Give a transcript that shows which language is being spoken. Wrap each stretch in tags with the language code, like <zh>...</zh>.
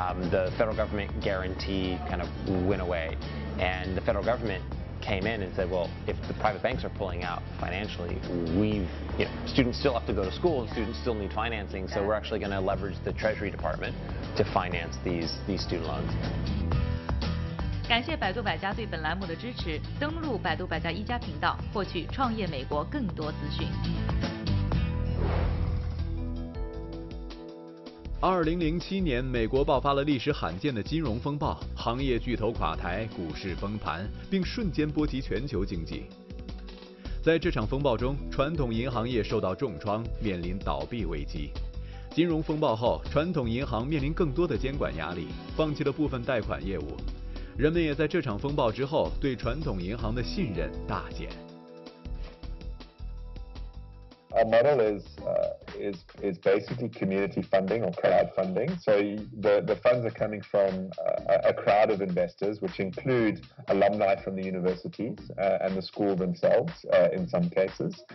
<en>The federal government guarantee kind of went away, and the federal government came in and said, well, if the private banks are pulling out financially, students still have to go to school and students still need financing, so we're actually going to leverage the Treasury Department to finance these student loans.</en> <zh>感谢百度百家对本栏目的支持，登录百度百家一家频道，获取创业美国更多资讯。 2007年，美国爆发了历史罕见的金融风暴，行业巨头垮台，股市崩盘，并瞬间波及全球经济。在这场风暴中，传统银行业受到重创，面临倒闭危机。金融风暴后，传统银行面临更多的监管压力，放弃了部分贷款业务。人们也在这场风暴之后对传统银行的信任大减。</zh> <en>Our model is basically community funding or crowdfunding. So the funds are coming from a crowd of investors, which include alumni from the universities and the school themselves in some cases.</en>